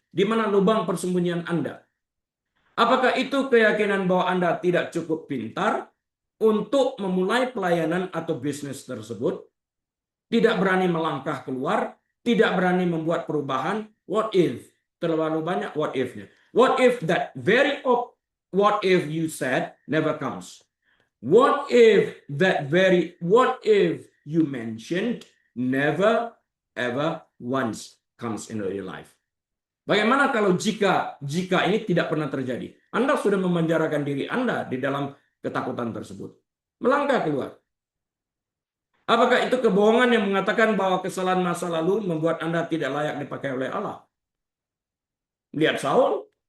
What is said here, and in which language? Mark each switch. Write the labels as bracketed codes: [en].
[id] Di mana lubang persembunyian Anda? Apakah itu keyakinan bahwa Anda tidak cukup pintar untuk memulai pelayanan atau bisnis tersebut? Tidak berani melangkah keluar, tidak berani membuat perubahan? [en] What if? [id] Terlalu banyak what if-nya. [en] What if that very what if you said never comes? What if what if you mentioned never ever once comes into your life? [id] Bagaimana kalau jika ini tidak pernah terjadi? Anda sudah memenjarakan diri Anda di dalam ketakutan tersebut. Melangkah keluar. Apakah itu kebohongan yang mengatakan bahwa kesalahan masa lalu membuat Anda tidak layak dipakai oleh Allah? Lihat Saul.